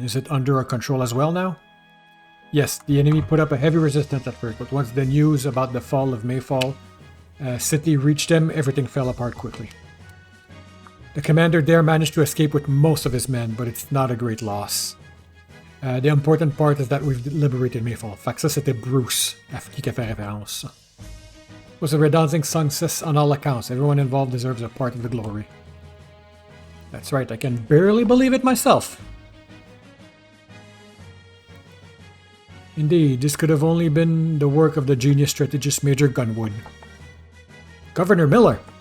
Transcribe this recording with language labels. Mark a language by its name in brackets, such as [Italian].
[English] Is it under our control as well now? Yes, the enemy put up a heavy resistance at first, but once the news about the fall of Mayfall City reached them, everything fell apart quickly. The commander there managed to escape with most of his men, but it's not a great loss. The important part is that we've liberated Mayfall. [French] Fait que ça, c'était Bruce, à qui a fait référence. [English] It was a resounding success on all accounts. Everyone involved deserves a part of the glory. That's right, I can barely believe it myself. Indeed, this could have only been the work of the genius strategist Major Gunwood. Governor Miller!